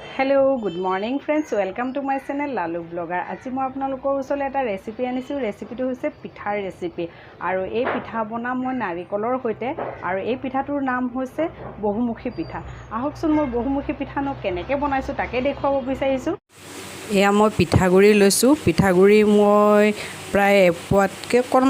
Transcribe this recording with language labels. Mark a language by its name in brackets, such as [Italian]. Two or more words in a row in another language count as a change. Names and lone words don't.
[English] Hello good morning friends welcome to my channel [Assamese] लालू ब्लॉगर [Hindi] आज मैं [Assamese] आपनलोকৰ ওচৰলৈ এটা ৰেচিপি আনিছো ৰেচিপিটো হৈছে পিঠাৰ ৰেচিপি আৰু এই পিঠা বনাম মই নাৰিকলৰ সৈতে আৰু এই পিঠাটোৰ নাম হৈছে বহুমুখী পিঠা আহকচোন মই বহুমুখী পিঠানো কেনেকৈ বনাইছো তাকে দেখুৱাব বিচাৰিছো এয়া মই পিঠাগুৰি লৈছো পিঠাগুৰি মই প্ৰায় এপোৱাতকৈ অকণমান